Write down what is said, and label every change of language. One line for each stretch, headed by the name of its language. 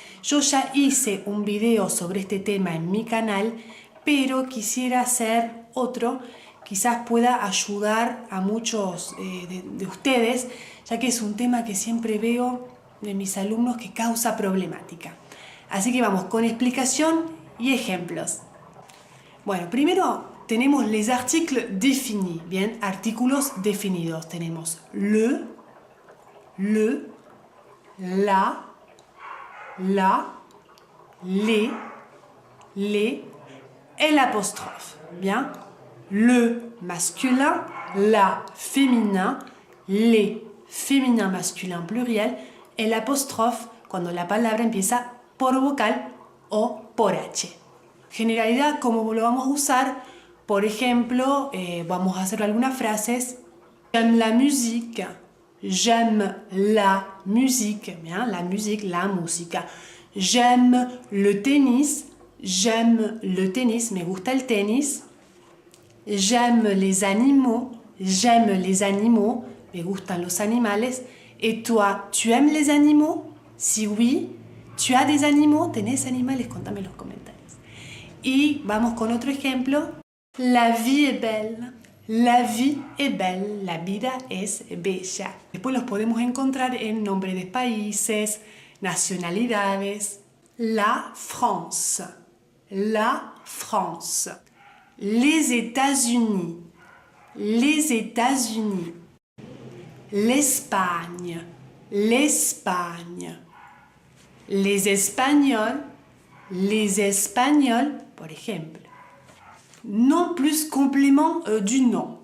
Spanish: Yo ya hice un video sobre este tema en mi canal, pero quisiera hacer otro, quizás pueda ayudar a muchos de ustedes, ya que es un tema que siempre veo de mis alumnos que causa problemática. Así que vamos con explicación y ejemplos. Bueno, primero tenemos les articles définis, bien, artículos definidos. Tenemos le, la, les, et l'apostrophe, bien.
French: Le masculin, la féminin, les féminin masculin pluriel, et l'apostrophe cuando la palabra empieza por vocal o por H.
Spanish: Generalidad, ¿cómo lo vamos a usar? Por ejemplo, vamos a hacer algunas frases.
French: J'aime la musique. J'aime la musique. Bien, la musique, la música. J'aime le tennis. J'aime le tennis. Me gusta el tenis. J'aime les animaux. J'aime les animaux. Me gustan los animales. Et toi, tu aimes les animaux? Si oui, tu as des animaux? ¿Tenés animales?
Spanish: Contame en los comentarios. Y vamos con otro ejemplo.
French: La vie est belle. La vie est belle.
Spanish: La vida es bella. Después los podemos encontrar en nombres de países, nacionalidades.
French: La France. La France. Les États-Unis. Les États-Unis. L'Espagne. L'Espagne. Les Espagnols. Les Espagnols, por ejemplo. Nom plus complément du nom.